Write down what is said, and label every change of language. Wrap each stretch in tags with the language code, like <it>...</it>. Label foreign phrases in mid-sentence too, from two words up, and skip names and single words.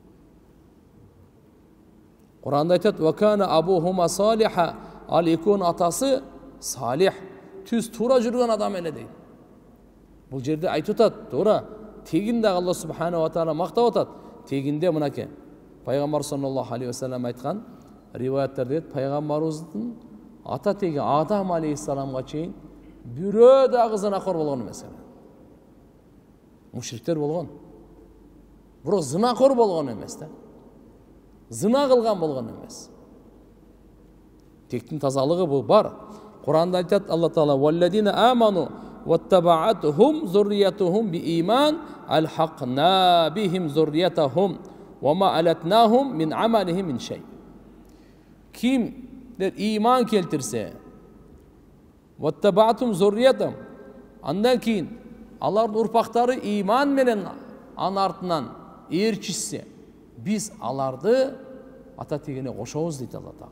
<ky>Куранда айтат:</ky> <ar>"وكان أبوهما صالحا",</ar> <ky>ал экөөнүн атасы салих, түз туура жүргөн адам эле дейт. Бул жерде айтып атат, туура. Тегинде Алла</ky> <ar>سبحانه وتعالى</ar> <ky>мактап атат. Тегинде мынакей. Пайгамбар</ky> <ar>صلى الله عليه وسلم</ar> <ky>айткан риваяттарда дейт, пайгамбарыбыздын ата теги Адам алейхиссаламга чейин бирөө дагы зынакор болгон эмес. Мушриктер болгон. Бирок зынакор болгон эмес да. Зына кылган болгон эмес. Тектин тазалыгы бул бар. Куранда айтат Алла таала:</ky> <ar>"والذين آمنوا واتبعتهم ذريتهم بإيمان ألحقنا بهم ذريتهم وما ألتناهم من عملهم من شيء."</ar> <ky>Кимдер иман келтирсе,</ky> <ar>واتبعتهم ذريتهم,</ar> <ky>андан кийин алардын урпактары иман менен анын артынан ээрчишсе, биз аларды ата тегине кошобуз дейт Алла таала.</ky>